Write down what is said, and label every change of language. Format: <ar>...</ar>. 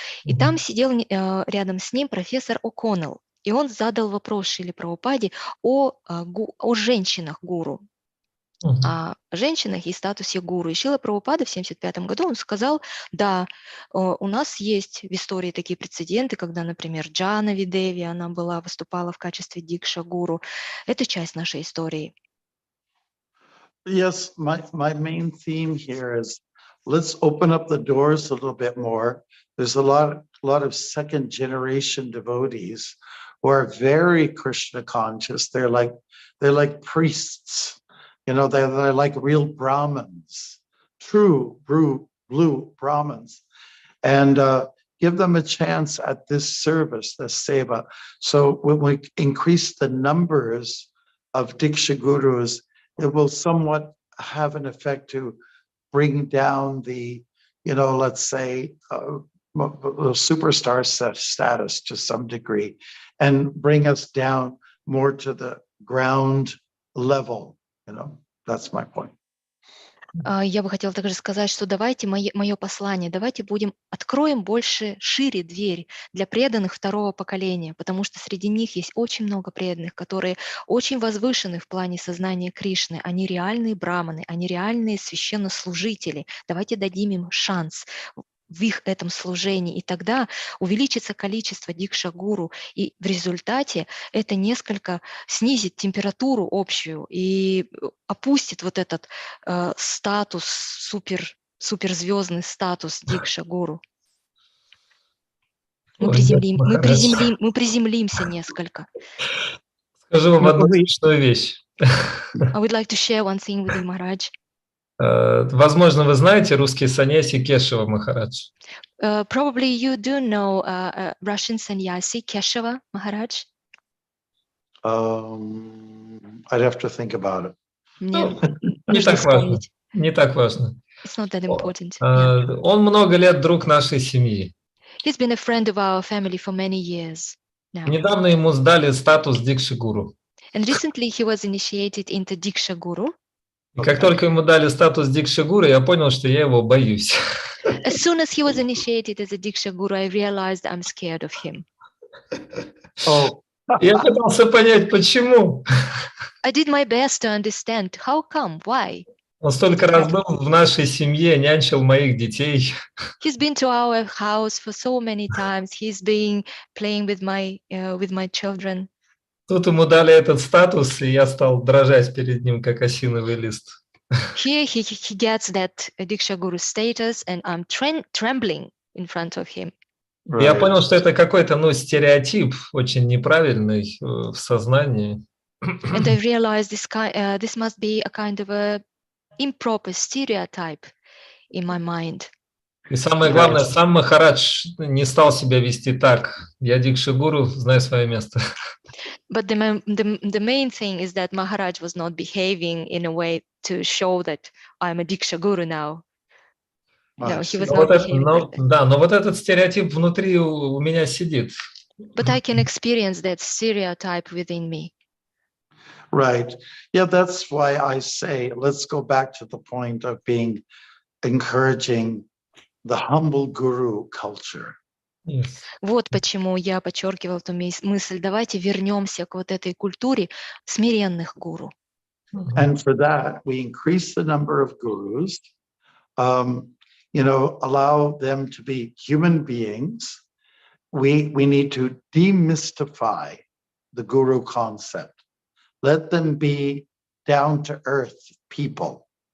<ru>И там сидел рядом с ним профессор О'Коннелл. И он задал вопрос Шриле Прабхупаде о женщинах-гуру, о женщинах и статусе гуру. И Шрила Прабхупада в 1975 году он сказал, да, у нас есть в истории такие прецеденты, когда, например, Джанави Деви, она выступала в качестве дикша-гуру. Это часть нашей истории.</ru> <en>Yes, my main theme here is let's open up the doors a little bit more. There's a lot of second generation devotees who are very Krishna conscious. They're like priests, you know, they're like real Brahmins, true blue Brahmins, and give them a chance at this service, this seva. So when we increase the numbers of Diksha Gurus, it will somewhat have an effect to bring down the, you know, let's say, superstar status to some degree, and bring us down more to the ground level. You know, that's my point.</en> <ru>Я бы хотела также сказать, что давайте мое послание, давайте откроем шире дверь для преданных второго поколения, потому что среди них есть очень много преданных, которые очень возвышены в плане сознания Кришны. Они реальные браманы, они реальные священнослужители. Давайте дадим им шанс в их этом служении, и тогда увеличится количество дикша-гуру, и в результате это несколько снизит температуру общую и опустит вот этот статус, суперзвездный статус дикша-гуру. Мы приземлимся несколько. Скажу вам одну смешную вещь.</ru> <en>I would like to share one thing with you, Maharaj.</en> <ru>Возможно, вы знаете русский саньяси Кешава Махарадж.</ru> <en>Probably you do know Russian sannyasi Keshava Maharaj. I'd have to think about it.</en> <ru>Не так важно.</ru> <en>It's not that important.</en> <ru>Он много лет друг нашей семьи.</ru> <en>He's been a friend of our family for many years now.</en> <ru>Недавно ему сдали статус дикши-гуру.</ru> <en>And recently he was initiated into Diksha Guru.</en> <ru>И как только ему дали статус дикши-гуру, я понял, что я его боюсь.</ru> <en>As soon as he was initiated as a Diksha Guru, I realized I'm scared of him.</en> <ru>Я пытался понять, почему.</ru> <en>I did my best to understand. How come? Why?</en> <ru>Он столько раз был в нашей семье, нянчил моих детей.</ru> <en>He's been to our house for so many times. He's been playing with my children.</en> <ru>Тут ему дали этот статус, и я стал дрожать перед ним, как осиновый лист.</ru> <en>Here he gets that Diksha Guru status, and I'm trembling in front of him.</en> <ru>Я понял, что это какой-то, стереотип, очень неправильный в сознании.</ru> <en>And I realized this must be a kind of a improper stereotype in my mind.</en> <ru>И самое главное, сам Махарадж не стал себя вести так. Я дикша-гуру, знаю свое место.</ru> <en>But the main thing is that Maharaj was not behaving in a way to show that I'm a Diksha Guru now. No, he was not behaving like that.</en> <ru>Да, но вот этот стереотип внутри у меня сидит.</ru> <en>But I can experience that stereotype within me. Right. Yeah, that's why I say, let's go back to the point of encouraging the humble guru culture. Yes.</en> <ru>Вот почему я подчеркивал эту мысль. Давайте вернемся к вот этой культуре смиренных гуру.</ru> <en>And for that, we increase the number of gurus, allow them to be human beings. We need to demystify the guru concept. Let them be down to earth people.</en>